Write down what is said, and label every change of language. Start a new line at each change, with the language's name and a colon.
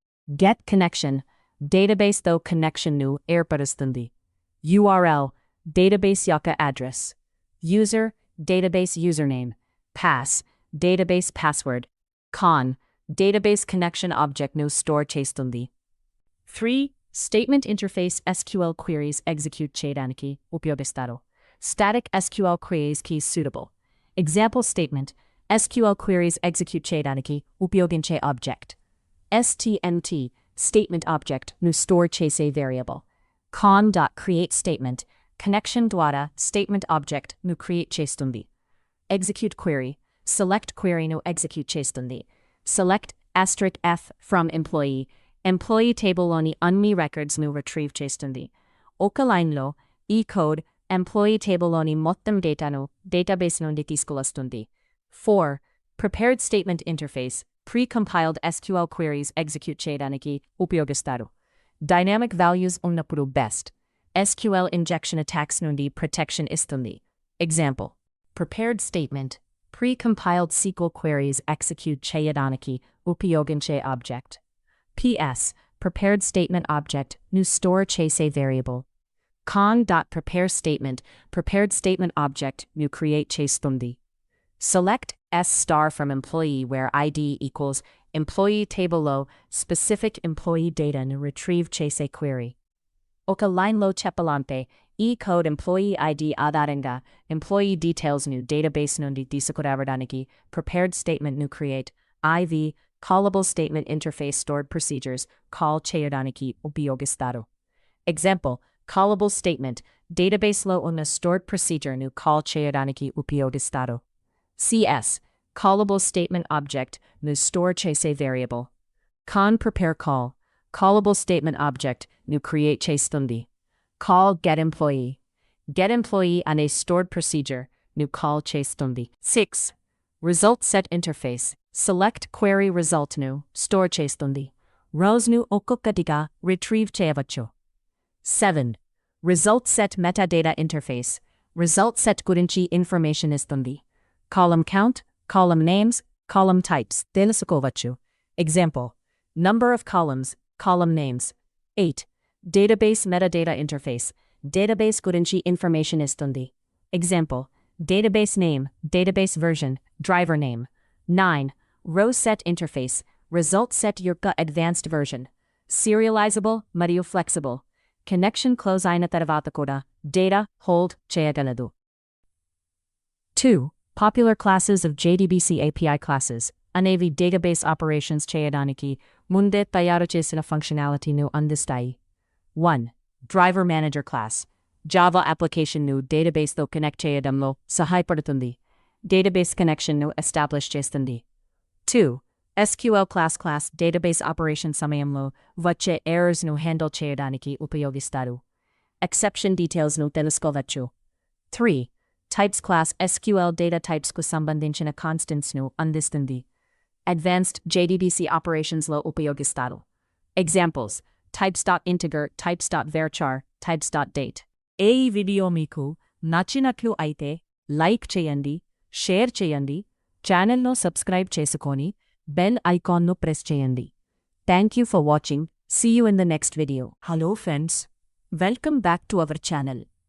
Telugu: Get Connection, డేటాబేస్తో కనెక్షన్ను ఏర్పరుస్తుంది. URL, database యొక్క address. User, database username. Pass, database password. Con, database connection ఆబ్జెక్ట్ను store చేస్తుంది. 3 Statement Interface, SQL queries execute చేయడానికి ఉపయోగిస్తారు. Static SQL queries కి suitable. Example statement, SQL queries execute చేయడానికి ఉపయోగించే object. STMT, statement object ను store చేసే variable. Con.create statement, connection ద్వారా statement object ను క్రియేట్ చేస్తుంది. Execute query, select queryను ఎగ్జిక్యూట్ చేస్తుంది. Select *F from employee, employee tableలోని అన్ని recordsను retrieve చేస్తుంది. ఒక లైన్లో ఈ కోడ్ employee tableలోని మొత్తం డేటాను డేటాబేస్ నుండి తీసుకువస్తుంది. 4 Prepared statement interface, pre-compiled SQL queries execute చేయడానికి ఉపయోగిస్తారు. Dynamic values ఉన్నప్పుడు best. SQL injection attacks నుండి ప్రొటెక్షన్ ఇస్తుంది. Example Prepared statement, pre-compiled SQL queries execute చేయడానికి ఉపయోగించే object. PS Prepared statement object ను స్టోర్ చేసే variable. Con.prepare statement, prepared statement object ను క్రియేట్ చేస్తుంది. Select S* from employee where ID equals employee tableలో specific employee dataను retrieve చేసే query. ఒక లైన్లో చెప్పాలంటే ఈ కోడ్ employee ID ఆధారంగా employee detailsను డేటాబేస్ నుండి తీసుకురావడానికి prepared statementను create. IV Callable statement interface stored procedures call చేయడానికి ఉపయోగిస్తారు. Example Callable statement, డేటాబేస్లో ఉన్న stored procedureను call చేయడానికి ఉపయోగిస్తారు. CS Callable statement object ను స్టోర్ చేసే variable. Con prepare call, callable statement object ను క్రియేట్ చేస్తుంది. Call getEmployee, getEmployee అనే stored procedure ను call చేస్తుంది. 6 Result set interface, select query result ను స్టోర్ చేస్తుంది. Rows ను ఒక్కొక్కటిగా retrieve చేయవచ్చు. 7 Result set metadata interface, result set గురించి ఇన్ఫర్మేషన్ ఇస్తుంది. Column count, column names, column types తెలుసుకోవచ్చు. Example Number of columns, column names. 8 Database metadata interface, database గురించి information ఇస్తుంది.
English: Example Database name, database version, driver name.
Telugu: 9 Row set interface, result set యొక్క advanced version. Serializable మరియు flexible. Connection close అయిన తర్వాత కూడా data hold చేయగలదు. 2 Popular classes of JDBC API classes అనేవి database operations చేయడానికి ముందే తయారు చేసిన ఫంక్షనాలిటీను అందిస్తాయి. 1 Driver Manager class, జావా అప్లికేషన్ను డేటాబేస్తో కనెక్ట్ చేయడంలో సహాయపడుతుంది. డేటాబేస్ కనెక్షన్ను ఎస్టాబ్లిష్ చేస్తుంది. 2 SQL class డేటాబేస్ ఆపరేషన్ సమయంలో వచ్చే ఎర్రర్స్ను హ్యాండిల్ చేయడానికి ఉపయోగిస్తారు. ఎక్సెప్షన్ డీటెయిల్స్ను తెలుసుకోవచ్చు. 3 టైప్స్ క్లాస్ SQL డేటా టైప్స్కు సంబంధించిన కాన్స్టెంట్స్ను అందిస్తుంది. అడ్వాన్స్డ్ JDBC ఆపరేషన్స్లో ఉపయోగిస్తారు. Examples types.integer, types.varchar, types.date. ఈ వీడియో మీకు నచ్చినట్లు అయితే లైక్ చేయండి, షేర్ చేయండి, ఛానల్ను సబ్స్క్రైబ్ చేసుకొని బెల్ ఐకాన్ను ప్రెస్ చేయండి.
English: Thank you for watching. See you in the next video. Hello friends. Welcome back to our channel.